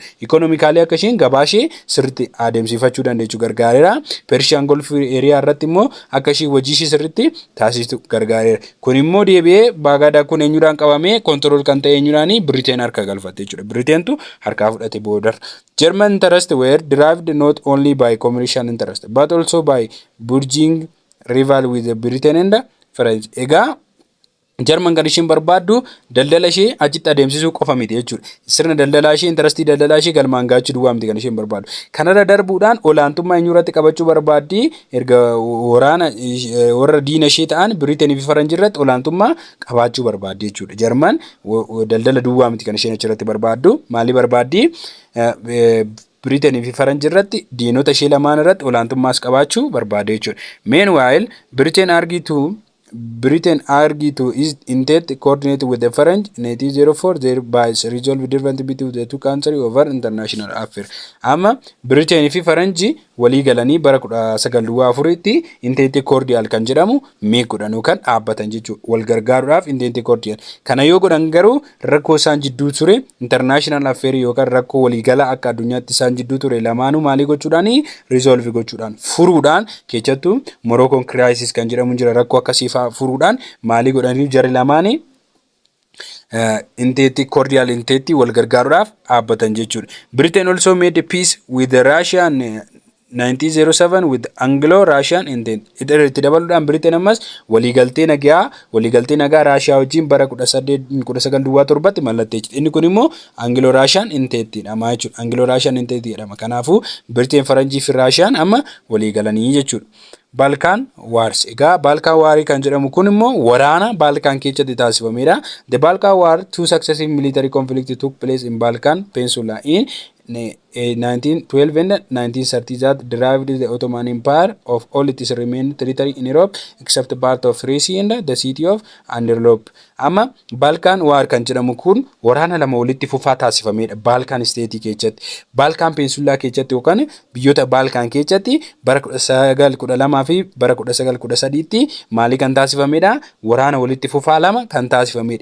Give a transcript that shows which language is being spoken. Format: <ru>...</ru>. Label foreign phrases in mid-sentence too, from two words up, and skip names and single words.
<om>Economically akka isheen gabaa ishee sirriitti adeemsifachuu dandeechu gargaareera. Persian Gulf area irratti immoo akka isheen hojii ishee sirriitti taasistu gargaareera. Kun immoo deebi'ee Baghdad kun eenyudhaan qabamee control kan ta'e eenyudhaan Britain harka galfatte jechuudha. Britain tu harkaa fudhate booda.</om> <en>German interests were derived not only by commercial interest but also by burgeoning rival with Britain and France.</en> <om>Egaa German kan ishiin barbaaddu daldala ishee achitti adeemsisuu qofa miti jechuudha. Sirna daldalaa ishee interestii daldalaa ishee galmaan gaachuu duwwaa miti kan ishiin barbaaddu. Kanarra darbuudhaan olaantummaa eenyurratti qabachuu barbaaddi erga waraana warra diina ishee ta'an Britain fi Faranjii irratti olaantummaa qabaachuu barbaaddi jechuudha. German daldala duwwaa miti kan isheen achirratti barbaaddu. Maali barbaaddi? Britain fi Faranjii irratti diinota ishee lamaan irratti olaantummaas qabaachuu barbaadde jechuudha.</om> <en>Meanwhile Britain argued to its intent coordinate with the French in 1804 thereby resolve difference between the two countries over international affairs.</en> <om>Amma Britain fi Faranjii walii galanii bara 1904tti intent cordial kan jedhamu meequdhaan yookaan dhaabbatan jechuudha. Wal gargaaruudhaaf intent cordial. Kana yoo godhan garuu rakkoo isaan jidduu ture</om> <en>international affairs</en> <om>yookaan rakkoo walii galaa akka addunyaatti isaan jidduu ture lamaanuu maalii gochuudhaan resolve gochuudhaan furuudhaan keessattuu Moroccan crisis kan jedhamu jira rakkoo akkasii furuudhaan maalii godhanii jarri lamaanii intenti cordial intenti wal gargaaruudhaaf dhaabbatan jechuudha.</om> <en>Britain also made peace with Russia in 1907 with Anglo-Russian intent.</en> <om>Itti dabaluudhaan Britain ammas waliigaltee nagaa Raashiyaa wajjin bara 1907tti mallatteessite. Inni kun immoo Anglo-Russian intentidha jechuudha. Anglo-Russian intent jedhama. Kanaafuu Britain Faranjii fi Raashiyaan amma waliigalanii jechuudha. Balkan Wars. Egaa Balkan War kan jedhamu kun immoo waraana Balkan keessatti taasifamedha.</om> <en>The Balkan War, two successive military conflicts took place in Balkan Peninsula in 1912 and 1930 that derived the Ottoman Empire of all its remaining territory in Europe except part of Thrace and the city of Anderlop.</en> <om>Amma Balkan War kan jedhamu kun waraana lama walitti fufaa taasifamedha Balkan State keessatti. Balkan Peninsula keessatti yookaan biyyoota Balkan keessatti bara 1912 fi bara 1913tti maalii kan taasifamedha waraana walitti fufaa lama kan taasifamedha.</om>